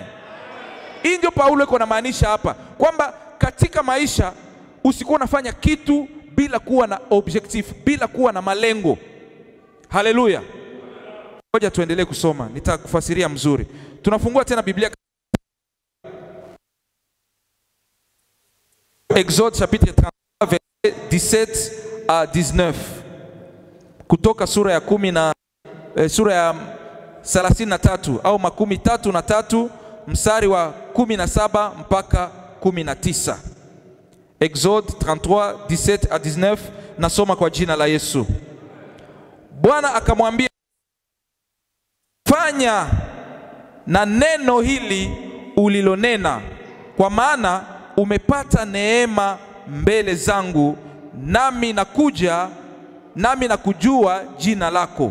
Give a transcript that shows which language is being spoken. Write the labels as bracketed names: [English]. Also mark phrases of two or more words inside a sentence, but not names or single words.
[Swahili] Hii ndio Paulo yuko anamaanisha hapa, kwamba katika maisha usikuwa unafanya kitu bila kuwa na objective, bila kuwa na malengo. Haleluya. Ngoja tuendelee kusoma, nitakufasiria mzuri. Tunafungua tena Biblia [French] Exode chapitre 33 verset 17 à 19. [Swahili] Kutoka sura ya 10 na sura ya 33 au 33 mstari wa 17 mpaka 19. [French] Exode 33 17 à 19. [Swahili] Nasoma kwa jina la Yesu. Bwana akamwambia, fanya na neno hili ulilonena, kwa maana umepata neema mbele zangu, nami nakujua jina lako.